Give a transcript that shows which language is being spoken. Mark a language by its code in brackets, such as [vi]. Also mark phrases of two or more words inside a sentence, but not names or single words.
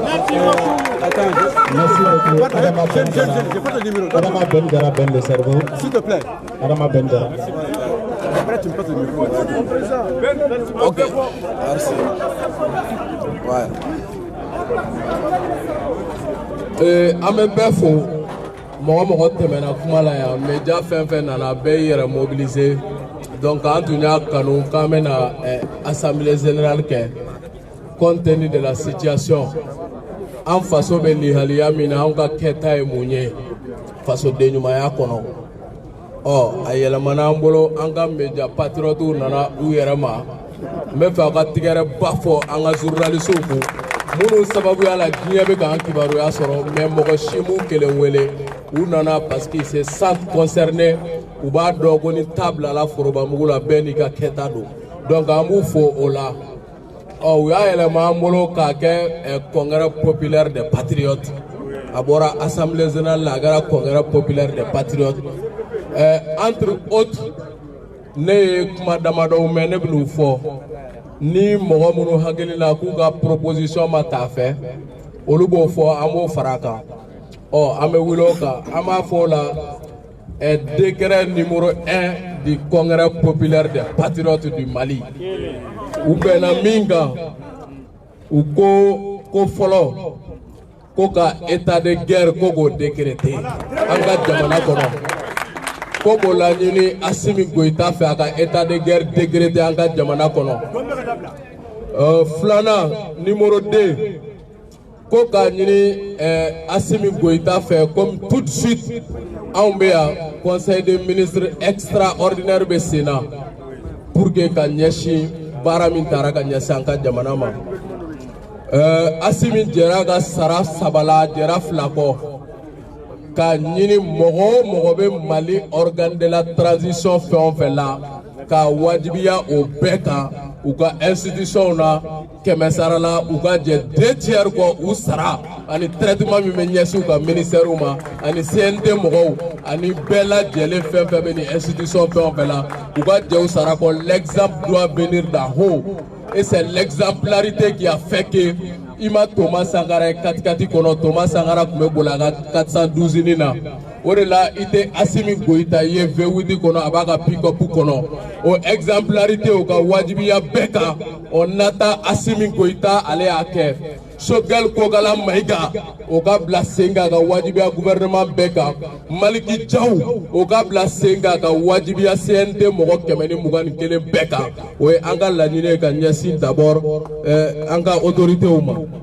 [fr] Merci beaucoup. Adama Bendera Ben le cerveau. S'il te plaît. Adama Bendera. Après, tu me passes le micro. Ok. Merci. Ouais. [bm] An bɛ bɛɛ fo mɔgɔ mɔgɔ tɛmɛna kuma la yan média fɛn fɛn nana bɛɛ yɛrɛ mobiliser donc an tun y'a kanu k'an bɛna [fr] assemblée générale [bm] kɛ [fr] compte tenu de la situation [bm] an faso bɛ lihaliya min na an ka kɛta ye mun ye fasoden ɲumanya kɔnɔ a yɛlɛmana an bolo an ka média patriotes nana u yɛrɛ ma n bɛ fɛ a ka tigɛrɛ ba fɔ an ka journalistes kun minnu sababuya la diɲɛ bɛ k'an kibaruya sɔrɔ mais mɔgɔ si m'u kelen wele u nana [fr] parce que c'est ça concerné [bm] u b'a dɔn ko ni ta bilala forobamugu la bɛɛ n'i ka kɛta don donc an b'u fo o la u y'a yɛlɛma an bolo k'a kɛ [fr] congrès populaire des patriotes [bm] a bɔra [fr] assemblée générale [bm] la a kɛra [fr] congrès populaire des patriotes entre autres [bm] ne ye kuma damadɔw mɛn ne bɛn'u fɔ ni mɔgɔ minnu hakili la k'u ka proposition ma taa fɛ olu b'o fɔ an b'o fara a kan an bɛ wuli o kan an b'a fɔ o la [fr] décret numéro 1 du congrès populaire des patriotes du Mali [bm] u bɛnna min kan u ko fɔlɔ ko ka [fr] état de guerre [bm] ko k'o décréter an ka jamana kɔnɔ ko k'o laɲini Assimi Goïta fɛ a ka [fr] état de guerre [bm] décréter an ka jamana kɔnɔ filanan numéro 2 ko k'a ɲini Assimi Goïta fɛ [fr] comme tout de suite [bm] anw bɛ yan [fr] conseil des ministres extraordinaire [bm] bɛ sen na pour que ka ɲɛsin baara min taara ka ɲɛsin an ka jamana ma Assimi jɛra ka sara 3 la jɛra 2 kɔ ka ɲini mɔgɔ o mɔgɔ bɛ Mali [fr] organe de la transition [bm] fɛn o fɛn la ka wajibiya o bɛɛ kan u ka institution na 100 sara la u ka jɛ 2 tiers kɔ u sara ani traitement min bɛ ɲɛsin u ka ministère ma ani CNT mɔgɔw ani bɛɛ lajɛlen fɛn fɛn bɛ ni institution fɛn o fɛn la u ka jɛ u sara kɔ [fr] l'exemple doit venir d'en haut et c'est l'exemplarité qui a [bm] fait que ima Thomas Sankara katikati kɔnɔ Thomas Sankara tun bɛ boli a ka 412 nin na o de la i tɛ Assimi Goïta ye V8 kɔnɔ a b'a ka pick-up kɔnɔ o exemplarité o ka wajibiya bɛɛ kan o nata Assimi Goïta ale y'a kɛ Choguel Kogala Maïga o ka bila sen kan a ka wajibiya gouvernement bɛɛ kan Maliki Diaw o ka bila sen kan a ka wajibiya CNT mɔgɔ 121 bɛɛ kan o ye an ka laɲini ye ka ɲɛsin d'abord an ka autorités ma